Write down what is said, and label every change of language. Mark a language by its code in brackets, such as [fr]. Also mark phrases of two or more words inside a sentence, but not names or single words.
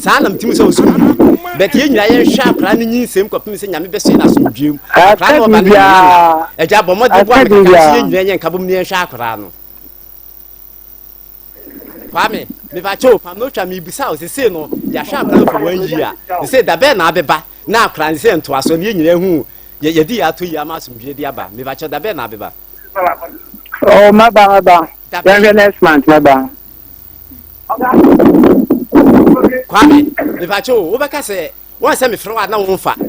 [ak] Saa na metumi sɛ wo so nni bi. But yɛn nyinaa yɛnhwɛ akwaraa no nyinsɛm kɔpem sɛ Nyame bɛsɔe no asomdwie mu. Akwaraa no ɔba no nyinaa na. Ɛgya bɔ mmɔden bɔ Aka ameka biribiara. sɛ yɛn nyinaa yɛnyɛ nka bom na yɛnhwɛ akwaraa no. Kwame, mepakyɛw, pam na otwa mebisa wo sesei no, yɛahwɛ akwaraa no [en] for one year. [ak] Sesei da bɛɛ na abɛba, na akwaraa no sɛ ntoa so, ne yɛn nyinaa hu, yɛ-, yɛde yɛ ato yi ama asomdwie de aba. Mepakyɛw, da bɛɛ na abɛba? Oh, maba, maba. Da bɛɛ. Yɛnhwɛ [en] next month, [ak] maba. Kwame, mepakyɛw, wobɛka sɛ, wɔn sɛ mefrɛ wo a na wo mfa.